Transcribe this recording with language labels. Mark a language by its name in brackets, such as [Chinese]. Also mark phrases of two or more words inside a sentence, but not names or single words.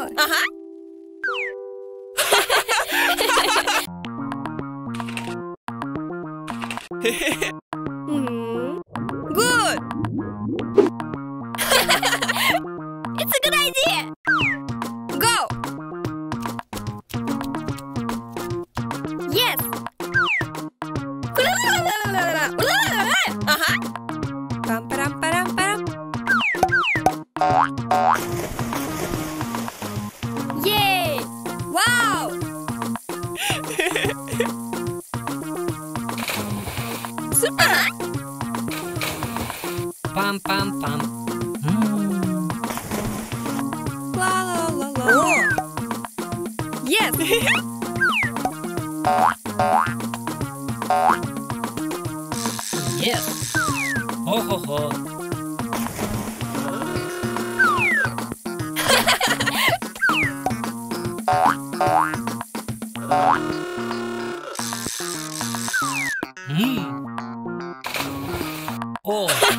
[English] Uh-huh. Good! It's a good idea! Go! Yes! Uh-huh. Pam param param param. Yay! Wow! Super! Pam pam pam. La la la la. Oh. Yes! Yes. Ho ho ho. Oh.